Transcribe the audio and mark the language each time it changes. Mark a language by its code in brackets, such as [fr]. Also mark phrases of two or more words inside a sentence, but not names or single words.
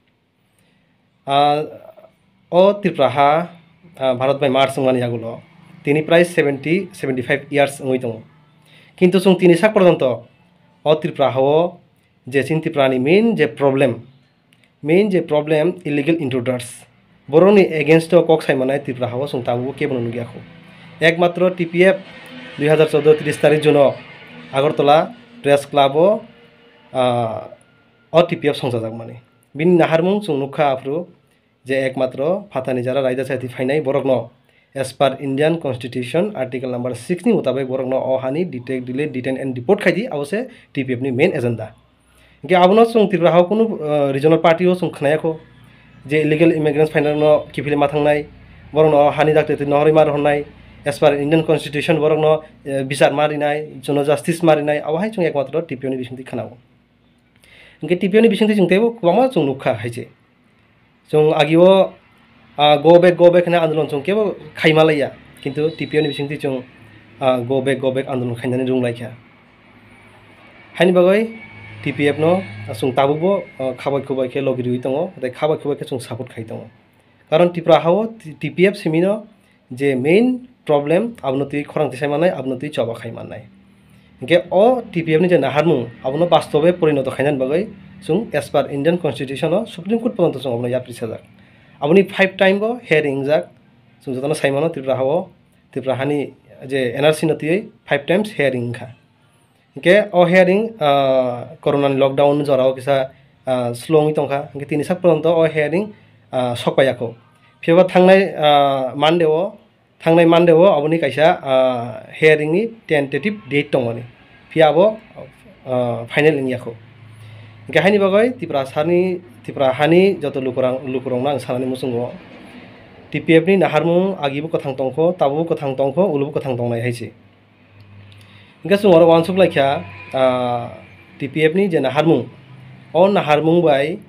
[trp] ओ त्रिपुराहा भारत बाय मार्च माने आगुलो तिनी प्राय 75 इयार्स ओइ दङ किन्तु जों तिनी सा पर्यन्त ओ त्रिपुराहाव जे चिन त्रिपुरानि मेन जे प्रब्लेम [en] illegal intruders [trp] बर'नि एगेन्स्ट कक सायमानाय त्रिपुराहाव जों ताबो केबो नुगियाखौ एकमात्र टीपीएफ 2014 30 तारिख जुन आगरतला प्रेस क्लब टीपीएफ संजाजाक माने बिनि नाहारमुं जों नुखा आफ्रु जे एकमात्र फातानि जारा रायदा साथि फाइनाय बरकनो [en] as per Indian Constitution article number [trp] 6 नि मुताबिक बरकनो अहानि [en] detect delete detain and deport [trp] खायदि आवसे टीपीएफ नि [en] main agenda [trp] के आबनो जों त्रिपुराहाव कुनु [en] regional party [trp] जों खनायाखौ जे [en] illegal immigrants [trp] फाइनालनो किफिले माथांनाय बरकनो हानि दाक्टे नहरै मार हरनाय [en] as per Indian Constitution [trp] बरकनो बिचार मारिनाय जोंनो जस्टिस मारिनाय आवहाय जों एकमात्र टीपीएफ नि बिसिंथि खानाव इनके टीपीएफ नि बिसिंथि जों तेबो गोबां जों नुखा हायजे जों आगियो [en] go back [trp] होना आंदोलन जों केबो खायमालाया किन्तु टीपीएफ नि बिसिंथि जों [en] go back [trp] आंदोलन खायनानै रुंलायखा हायनि बागै टीपीएफ नो जों ताबुबो खाबाय के लगिरि दङ दै खाबाय के जों सपोर्ट खाय दङ कारण त्रिपुराहाव टीपीएफ सिमिनो जे [en] main problem [trp] आबनति खरांथि सायमानाय आबनति चबा खायमानाय इनके ओ टीपीएफ नि जे नाहारमु आबनो वास्तवे परिणत खायनानै बागै जों [en] as per Indian Constitution Supreme Court [trp] पर्यंत जों आबनो याप्रिसा जाक आबनि 5 टाइम बो हेयरिंग जाक जों जतन सायमानो त्रिपुराहानि जे एनआरसी नतियै 5 [en] times hearing [trp] खा इनके ओ हेयरिंग [en] corona lockdown [trp] जराव किसा स्लोंगि तंखा इनके तिनि साक पर्यंत ओ हेयरिंग सकपायाखौ फेबा थांनाय मानदेव आबनि कायसा हेयरिंग नि [en] tentative date [trp] दङनि फियाबो फाइनल इंयाखौ गाहायनि बागै त्रिपुराहानि जत लुकुरंना आं सानानै मुसुंगो टीपीएफ नि नाहारमु आगिबो कथां दंखो ताबुबो कथां दंखो उलुबो कथां दंनाय हायसे इनके जों आरो वानसुक लायखा टीपीएफ नि जे नाहारमु ओ नाहारमु बाय